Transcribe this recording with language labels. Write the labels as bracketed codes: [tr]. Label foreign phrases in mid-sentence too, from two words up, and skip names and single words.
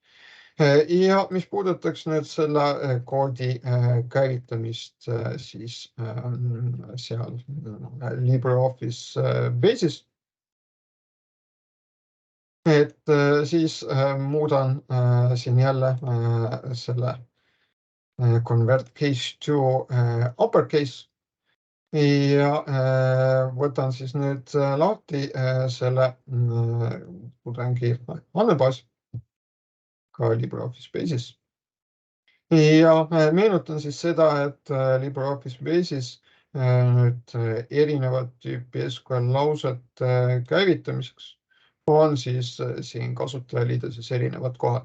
[et] Ja mis puudutaks nüüd selle koodi käivitamist siis seal LibreOffice Base'is, et siis muudan siin jälle selle [en] convert case to uppercase [et] ja võtan siis nüüd lahti selle tudengi andmebaas ka LibreOffice Base'is. Ja meenutan siis seda, et LibreOffice Base'is nüüd erinevat tüüpi SQL lauset käivitamiseks on siis siin kasutajaliideses erinevad kohad.